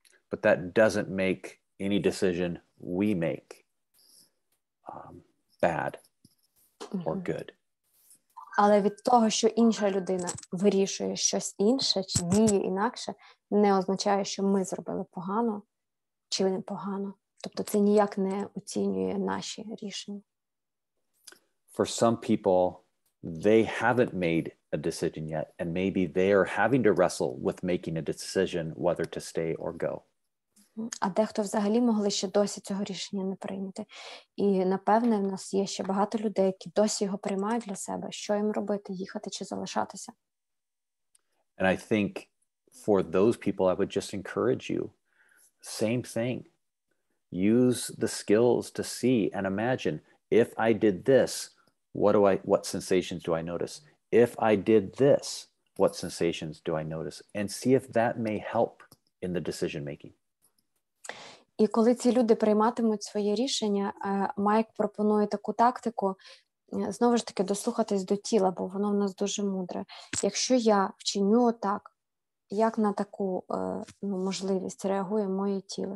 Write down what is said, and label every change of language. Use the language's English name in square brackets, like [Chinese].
[English] But that doesn't make any decision we make bad or good. [Ukrainian] Але від того, що інша людина вирішує щось інше чи діє інакше, не означає, що ми зробили погано чи не погано. Тобто це ніяк не оцінює наші рішення. [English] For some people, they haven't made a decision yet, and maybe they are having to wrestle with making a decision whether to stay or go. [Ukrainian] А дехто взагалі могли ще досі цього рішення не прийняти. І, напевне, в нас є ще багато людей, які досі його приймають для себе. Що їм робити, їхати чи залишатися? [English] And I think for those people, I would just encourage you, same thing. Use the skills to see and imagine, if I did this, what sensations do I notice? If I did this, what sensations do I notice? And see if that may help in the decision making. [Ukrainian] І коли ці люди прийматимуть своє рішення, Майк пропонує таку тактику, знову ж таки, дослухатись до тіла, бо воно в нас дуже мудре. Якщо я вчиню отак, як на таку можливість реагує моє тіло?